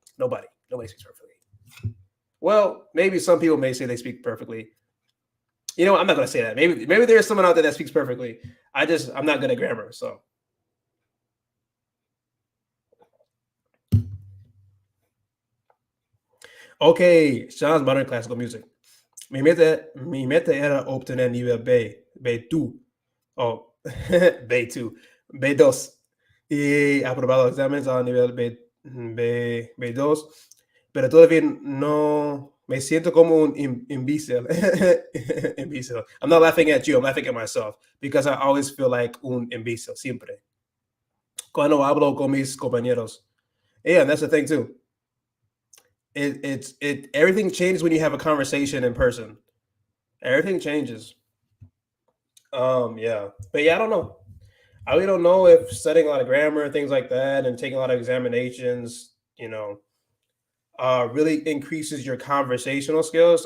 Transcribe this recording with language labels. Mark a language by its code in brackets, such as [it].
[en] Nobody speaks perfectly. Well, maybe some people may say they speak perfectly. I'm not gonna say that. Maybe there's someone out there that speaks perfectly. I'm not good at grammar, so. Okay, Sean's modern classical music. [es] Mi meta era obtener nivel B2, o B2, B2, y aprobado exámenes a nivel B2, pero todavía no me siento como un imbécil. Imbécil. [en] I'm not laughing at you, I'm laughing at myself, because I always feel like [es] un imbécil, siempre. Cuando hablo con mis compañeros. [en] Yeah, and that's the thing too. Everything changes when you have a conversation in person. Everything changes. Yeah. But yeah, I don't know. I really don't know if studying a lot of grammar and things like that and taking a lot of examinations, really increases your conversational skills.